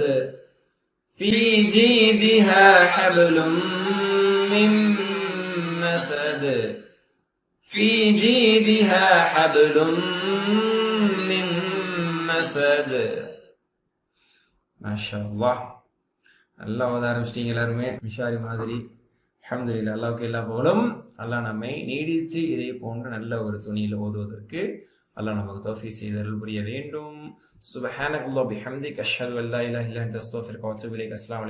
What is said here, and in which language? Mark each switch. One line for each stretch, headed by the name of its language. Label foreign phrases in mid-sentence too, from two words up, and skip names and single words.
Arabic: في جيدها حبل من مسد. في جيدها حبل من مسد. ما شاء الله.
Tamil: அல்லாஹ் ஓத ஆரம்பிச்சிட்டீங்க எல்லாருமே மிஷாரி மாதிரி. அல்ஹம்துலில்லாஹ். அல்லாஹ்வுக்கு எல்லா புகழும். அல்லாஹ் நம்மை நீடித்து இதை போன்ற நல்ல ஒரு துணியில் ஓதுவதற்கு அல்லாஹ் நமக்கு தௌஃபீக் செய்து அருள் புரிய வேண்டும்.
Arabic: سبحان الله بحمدك أشهد أن لا إله إلا أنت أستغفرك وأتوب إليك.